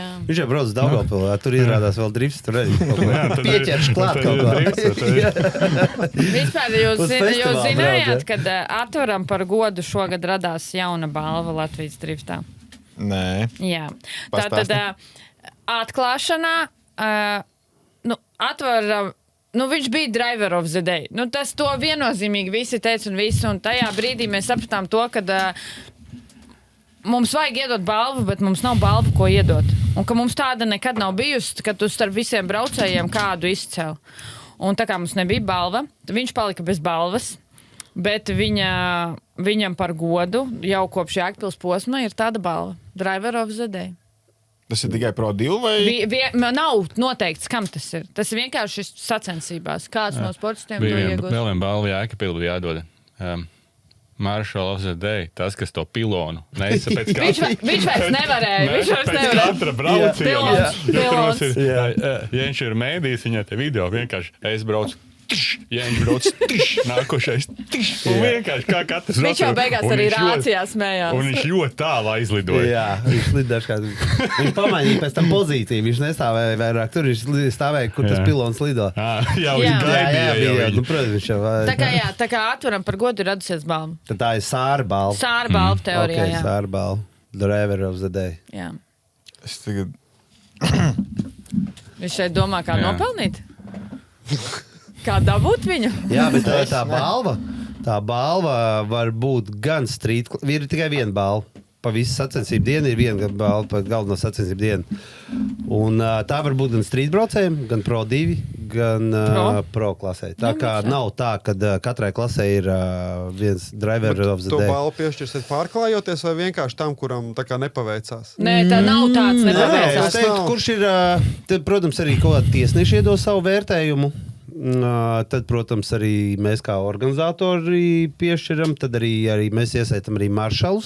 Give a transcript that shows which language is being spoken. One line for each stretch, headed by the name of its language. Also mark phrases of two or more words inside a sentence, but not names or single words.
Latvian: Viņš jau brauc uz Daugavpilī, tur izrādās vēl drifts, tur arī pieķerš klāt kaut ko. Vispār jūs zinājāt, kad Atvaram par godu šogad radās jauna balva Latvijas driftā? Nē. Jā. Tātad atklāšanā Atvaram, viņš bija
English: driver of the day.
Latvian: Tas to viennozīmīgi visi teica un tajā brīdī mēs sapratām to, kad mums vajag iedot balvu, bet mums nav balvu, ko iedot. Un ka mums tāda nekad nav bijusi, ka tu starp visiem braucējiem kādu izcēli. Un tā kā mums nebija balva, viņš palika bez balvas, bet viņam par godu jau kopš Jēkabpils posma ir tāda balva.
English: Driver of the day.
Latvian: Tas ir tikai Pro 2 vai? Nav noteikts, kam tas ir. Tas ir vienkārši sacensībās. Kāds no sportistiem to iegūst? Vēl viena balva Jēkabpilī jādod.
English: Marshall of the Day,
Latvian: tas, kas to pilonu nesa pēc katra. Viņš vairs nevarēja. Pēc katra brauciena. Pilons. Ja viņš ir mēdījis, viņa te video vienkārši, es braucu, ja viņš brauc, nākošais, un vienkārši kā katrs. Viņš jau beigās arī rācijā smējās. Un viņš ļoti tālu aizlidoja. Jā, viņš lidoja kādu. Viņš pamainīja pēc tam pozīciju, viņš nestāvēja vairāk tur, viņš stāvēja, kur tas pilons lido. Jā, viņš gaidīja. Protams, viņš jau. Tā kā Atvaram par godu ir radusies balva. Tad tā ir Sāra balva. Sāra balva teorijā, jā. Sāra balva.
English: Driver of the day.
Latvian: Jā. Es tagad... Viņš šeit domā, kā nopelnīt? Kā dabūt viņu? Jā, bet tā balva var būt gan street, ir tikai viena balva. Pa visu sacensību dienu ir viena balva, pa galveno sacensību dienu. Un tā var būt gan street braucējiem, gan Pro 2, gan Pro klasē. Tā kā nav tā, ka katrai klasē ir viens
English: driver of the day.
Latvian: To balvu piešķirsiet pārklājoties vai vienkārši tam, kuram tā kā nepaveicās? Nē, tā nav tāds nepaveicās. Es teiktu, kurš ir, protams, arī kaut kādi tiesneši iedos savu vērtējumu. Tad, protams, arī mēs kā organizatori piešķiram, tad arī mēs iesaistam arī maršalus.